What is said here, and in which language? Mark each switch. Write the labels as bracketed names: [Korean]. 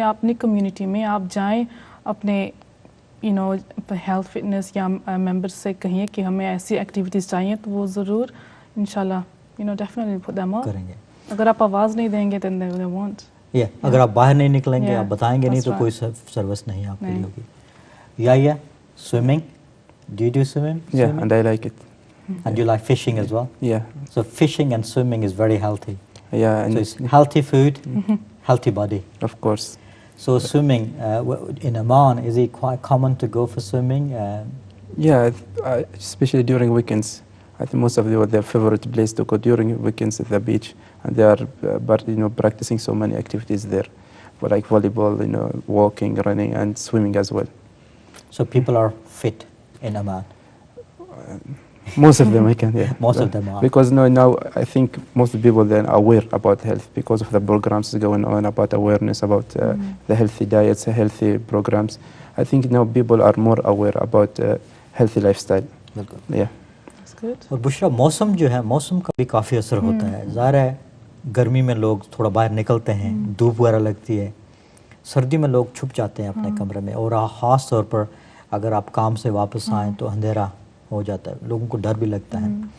[Hindi] आप अपनी कम्युनिटी में आप जाएं, अपने हेल्थ फिटनेस या मेंबर्स से कहिए कि हमें ऐसी एक्टिविटीज़ चाहिए, तो वो ज़रूर इंशाल्लाह [English] definitely put them on [Hindi] करेंगे। अगर आप आवाज़ नहीं देंगे तो [English] They won't. [Hindi] अगर आप बाहर नहीं निकलेंगे, आप बताएंगे नहीं, तो कोई सर्विस नहीं आपके लिए होगी। या swimming, [English] do you do swimming? Yeah, and I like it. And you like fishing as well? Yeah. So fishing and swimming is very healthy. Yeah. And so it's healthy food, healthy body. Of course. So swimming, in Oman, is it quite common to go for swimming? Yeah, especially during weekends. I think most of them, their favorite place to go during weekends is the beach, and they are practicing so many activities there, for like volleyball, walking, running, and swimming as well. So people are fit in Oman? Most of them, I can, yeah. Most of them are. Because now I think most people then are aware about health because of the programs going on about awareness about the healthy diets, healthy programs. I think now people are more aware about healthy lifestyle. Yeah. That's good. [Hindi] और बुशरा, मौसम जो है, मौसम का भी काफ़ी असर होता है। ज़ाहिर है गर्मी में लोग थोड़ा बाहर निकलते हैं, धूप वगैरह लगती है। सर्दी में लोग छुप जाते हैं अपने कमरे में, और ख़ास तौर पर अगर आप काम से वापस आएँ तो अंधेरा हो जाता है, लोगों को डर भी लगता है।